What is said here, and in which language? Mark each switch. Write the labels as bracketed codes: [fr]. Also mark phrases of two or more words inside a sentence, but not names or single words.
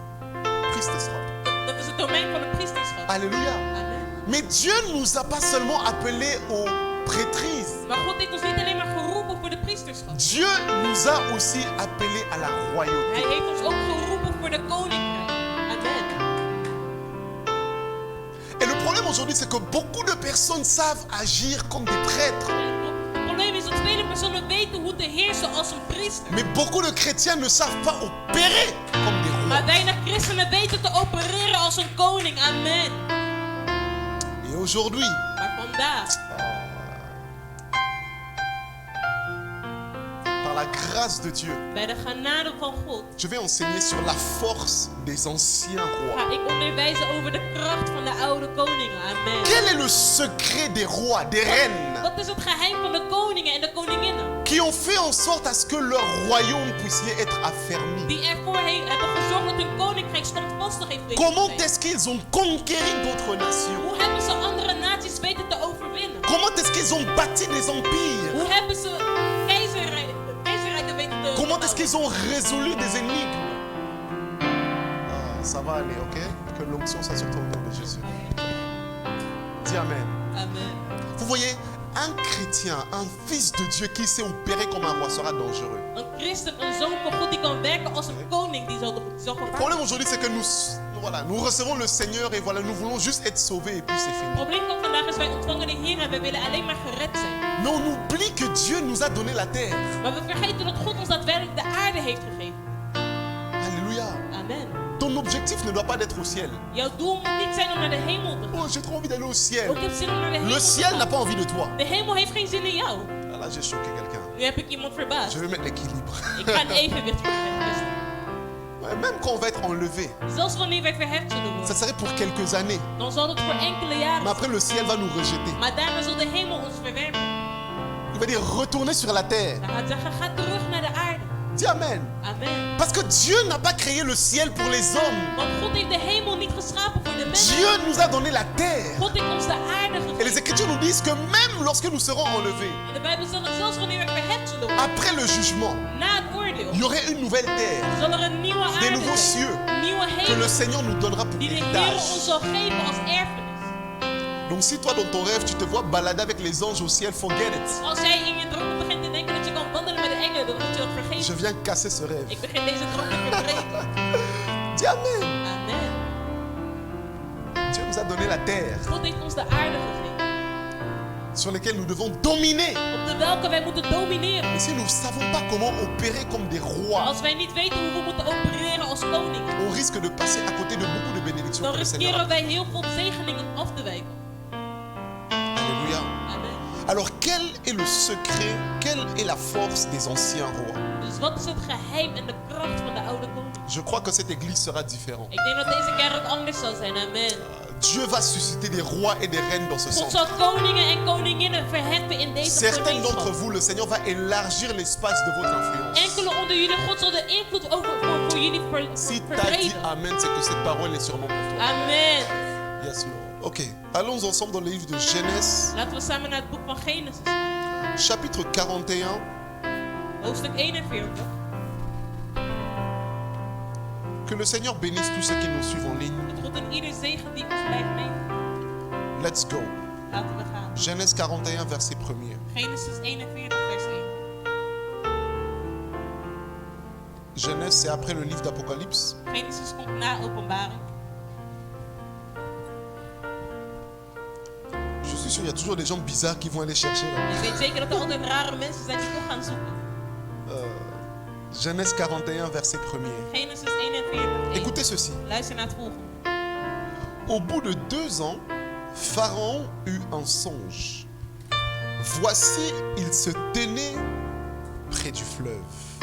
[nl] Priesterschap. dat is het domein van het priesterschap. [fr] Alléluia. Amen. Mais Dieu ne nous a pas seulement appelés aux prêtrises. [nl] Maar God heeft ons niet alleen maar geroepen voor de priesterschap. [fr] Dieu nous a aussi appelés à la royauté. [nl] Hij heeft ons ook geroepen voor de koninkrijk. Amen. [fr] Et le problème aujourd'hui, c'est que beaucoup de personnes savent agir comme des prêtres. [nl] Het probleem is dat vele personen weten hoe te heersen als een priester. [fr] Mais beaucoup de chrétiens ne savent pas opérer comme des rois. [nl] Maar weinig christenen weten te opereren als een koning. Amen. [fr] Et aujourd'hui, [nl] Maar vandaag, [fr] par la grâce de Dieu, [nl] bij de genade van God, [fr] je vais enseigner sur la force des anciens rois. [nl] ga ik onderwijzen over de kracht van de oude koningen. Amen. [fr] Quel est le secret des rois, des reines, [nl] Wat is het geheim van de koningen en de koninginnen? [fr] qui ont fait en sorte à ce que leur royaume puisse être affermi? [nl] Die ervoor hebben gezorgd dat hun koninkrijk standvastig heeft weten [fr] Comment [nl] te zijn. [fr] est-ce qu'ils ont conquéri d'autres nations? [nl] Hoe hebben ze andere naties weten te overwinnen? [fr] Comment est-ce qu'ils ont bâti des empires? [nl] Hoe hebben ze keizerrijken weten te [fr] Comment est-ce [nl] bouwen? [fr] qu'ils ont résolu des énigmes? Ah, ça va aller, ok? Que l'onction soit sur ton nom de Jésus. Dis Amen. Amen. Vous voyez, un chrétien, un fils de Dieu qui sait opérer comme un roi sera dangereux. [nl] Een christen, een zoon van God die kan werken als een koning, die zal [fr] Le [nl] gevaarlijk. [fr] problème aujourd'hui, c'est que nous recevons le Seigneur et voilà, nous voulons juste être sauvés et puis c'est [nl] Het [fr] fini. [nl] probleem van vandaag is wij ontvangen de Heer en we willen alleen maar gered zijn. [fr] Mais on oublie que Dieu nous a donné la terre. [nl] Maar we vergeten dat God ons daadwerkelijk de aarde heeft gegeven. [fr] Alléluia. Amen. Ton objectif ne doit pas être au ciel. [nl] Jouw doel moet niet zijn om naar de hemel te gaan. [fr] Oh, j'ai trop envie d'aller au [nl] Ook [fr] ciel. [nl] heb zin om naar de hemel [fr] Le [nl] te [fr] ciel n'a [nl] gaan. [fr] pas envie de toi. [nl] De hemel heeft geen zin in jou. [fr] Ah, là, j'ai choqué quelqu'un. [nl] Nu heb ik iemand verbaasd. [fr] Je vais mettre l'équilibre. [nl] Ik ga een evenwicht verheffen. [fr] Ouais, même quand on va être enlevé, [nl] Zelfs wanneer wij verheft zullen [fr] ça [nl] worden, [fr] serait pour quelques années. [nl] dan zal het voor enkele [fr] Mais [nl] jaren zijn. [fr] après, le ciel va nous rejeter. [nl] Maar daarna zal de hemel ons verwerpen. [fr] Il va dire retourner sur la terre. [nl] Dan gaat zeggen, ga terug naar de aarde. [fr] Dis Amen. Amen. Parce que Dieu n'a pas créé le ciel pour les hommes. [nl] Want God heeft de hemel niet geschapen voor de mensen. [fr] Dieu nous a donné la terre. [nl] God heeft ons de aarde [fr] Et les [nl] gegeven. [fr] Écritures nous disent que même lorsque nous serons enlevés, [nl] En de Bijbel zegt dat zelfs wanneer we verheft zullen worden, [fr] après le jugement, [nl] na het oordeel, [fr] il y aurait une nouvelle terre, [nl] zal er een nieuwe [fr] des [nl] aarde [fr] nouveaux [nl] zijn. [fr] cieux [nl] Een nieuwe [fr] que le [nl] hemel [fr] Seigneur nous donnera pour [nl] die de Heer ons [fr] héritage. [nl] zal geven als erfenis. [fr] Donc si toi dans ton rêve tu te vois balader avec les anges au ciel, [en] forget it. [nl] Als jij in je droom begint te denken dat je kan wandelen met de engelen, dan moet je dat [fr] Je [nl] vergeten. [fr] viens casser ce rêve. [nl] Ik begin deze droom te verbreken. [fr] Dis Amen. Amen. Dieu nous a donné la terre [nl] God heeft ons de aarde gegeven, [fr] sur laquelle nous devons dominer. [nl] op de welke wij moeten domineren. [fr] Mais si nous ne savons pas comment opérer comme des rois, [nl] Als wij niet weten hoe we moeten opereren als koning, [fr] on risque de passer à côté de beaucoup de bénédictions [nl] dan [fr] que le Seigneur a. [nl] riskeren wij heel veel zegeningen af te wijken. [fr] Alléluia. Amen. Alors quel est le secret, quelle est la force des anciens rois? [nl] Dus wat is het geheim en de kracht van de oude koning? [fr] Je crois que cette église sera différente. [nl] Ik denk dat deze kerk anders zal zijn. Amen. [fr] Dieu va susciter des rois et des reines dans ce [nl] God [fr] sens. [nl] zal koningen en koninginnen verheffen in deze [fr] Certains d'entre [nl] gemeenschap. [fr] vous, le Seigneur va élargir l'espace de votre influence. [nl] Enkele onder jullie, God zal de invloed voor jullie [fr] Si tu as dit [nl] verbreden. [fr] Amen, c'est que cette parole est sûrement pour toi. Amen. [en] Yes, Lord. [fr] Ok, allons ensemble dans le livre de Genèse, [nl] Laten we samen naar het boek van Genesis. [fr] chapitre 41. [nl] Hoofdstuk 41. [fr] Que le Seigneur bénisse tous ceux qui nous suivent en ligne. [nl] Dat God in ieder zegen die ons blijft mee. [en] Let's go. [nl] Laten we gaan. [fr] Genèse 41, verset 1er. [nl] Genesis 41 vers 1. [fr] Genèse, c'est après le livre d'Apocalypse. [nl] Genesis komt na openbaring. [fr] Je suis sûr, il y a toujours des gens bizarres qui vont aller chercher là. [nl] Ik weet zeker dat er altijd rare mensen zijn die toch gaan zoeken. [fr] Genèse 41, verset 1er. [nl] Genesis 41 1. [fr] Écoutez ceci. [nl] Luister naar het volgende. [fr] Au bout de 2 ans, Pharaon eut un songe. Voici, il se tenait près du fleuve.